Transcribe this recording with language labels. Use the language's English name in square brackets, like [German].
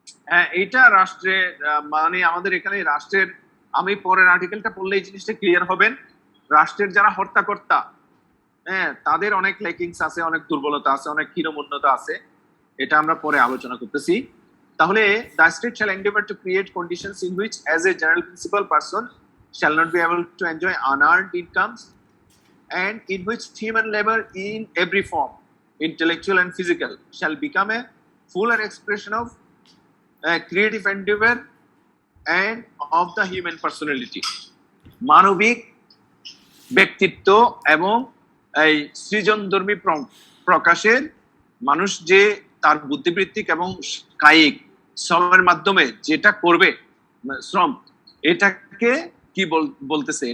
[Bangla] হ্যাঁ, এটা রাষ্ট্রের মানে আমাদের এখানে রাষ্ট্রের, আমি পরের আর্টিকেলটা পড়লে এই জিনিসটা ক্লিয়ার হবেন। রাষ্ট্রের যারা হর্তাকর্তা, হ্যাঁ, তাদের অনেক ল্যাকিংস আছে, অনেক দুর্বলতা আছে, অনেক হীনমন্যতা আছে, এটা আমরা পরে আলোচনা করতেছি। [English] তাহলে the state shall endeavor to create conditions in which as a general principle person shall not be able to enjoy unearned incomes, and in which human labor in every form, intellectual and physical, shall become a fuller expression of creative endeavor and of the human personality. [Bangla] মানবিক ব্যক্তিত্ব এবং এই সৃজনধর্মী প্রকাশের মানুষ যে তার বুদ্ধিবৃত্তিক এবং কায়িক শ্রমের মাধ্যমে যেটা করবে শ্রম, এটাকে কি বলতেছে?